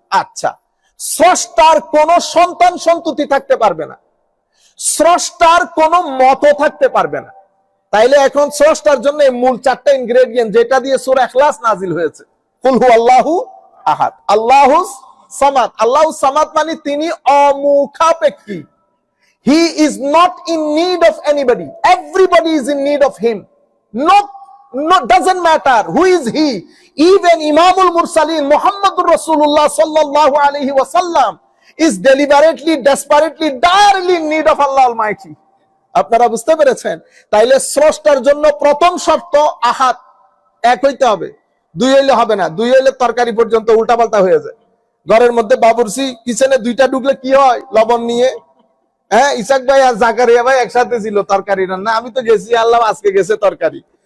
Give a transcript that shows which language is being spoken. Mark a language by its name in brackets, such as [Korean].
[Bangla] আচ্ছা, স্রষ্টার কোন সন্তান সন্ততি থাকতে পারবে না, স্রষ্টার কোন মত থাকতে পারবে না। তাইলে এখন স্রষ্টার জন্য মূল 4টা ইনগ্রেডিয়েন্ট যেটা দিয়ে সূরা ইখলাস নাজিল হয়েছে, [Arabic] কুল হু আল্লাহু আহাদ, আল্লাহুস সামাদ। আল্লাহুস সামাদ [Bangla] মানে তিনি অমুখাপেক্ষী। [English] He is not in need of anybody. Everybody is in need of him. No, doesn't matter who is he. Even Imamul Mursalin Muhammadur Rasulullah sallallahu alaihi wasallam is deliberately, desperately, direly in need of Allah Almighty. [Bangla] আপনারা বুঝতে পেরেছেন? তাইলে স্রষ্টার জন্য প্রথম শর্ত আহাদ, এক হইতে হবে। 2 হইলে হবে না। 2 হইলে তরকারি পর্যন্ত উল্টাপাল্টা হয়ে যায়। ঘরের মধ্যে বাবুর্চি কিচেনে 2টা ঢুকলে কি হয়? লবণ নিয়ে ইসাক ভাই আর জাকারিয়া ভাই একসাথে ছিল তরকারি রান্না, আমি তো গেছি, আল্লাহ আজকে গেছে তরকারি।